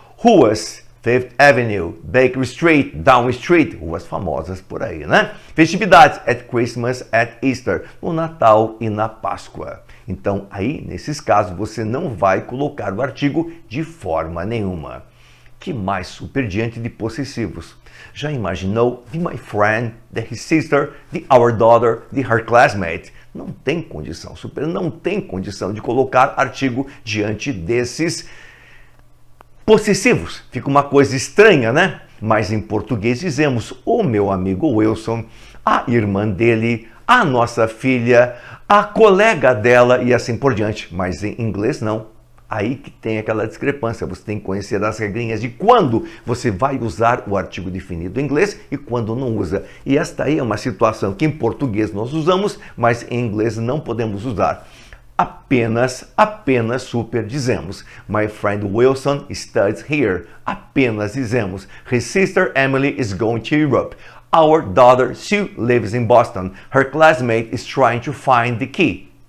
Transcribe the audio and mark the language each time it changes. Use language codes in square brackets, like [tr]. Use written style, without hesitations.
[pt] Ruas, Fifth Avenue, Baker Street, Down Street, ruas famosas por aí, né? Festividades, [en] at Christmas, at Easter, [pt] no Natal e na Páscoa. Então, aí, nesses casos, você não vai colocar o artigo de forma nenhuma. Que mais super diante de possessivos? Já imaginou [en] the my friend, the his sister, the our daughter, the her classmate? [pt] Não tem condição, super, não tem condição de colocar artigo diante desses possessivos. Fica uma coisa estranha, né? Mas em português dizemos o meu amigo Wilson, a irmã dele, a nossa filha, a colega dela e assim por diante. Mas em inglês não. Aí que tem aquela discrepância, você tem que conhecer as regrinhas de quando você vai usar o artigo definido em inglês e quando não usa. E esta aí é uma situação que em português nós usamos, mas em inglês não podemos usar. Apenas super dizemos. [en] My friend Wilson studies here. [pt] Apenas dizemos. [en] His sister Emily is going to Europe. Our daughter Sue lives in Boston. Her classmate is trying to find the key.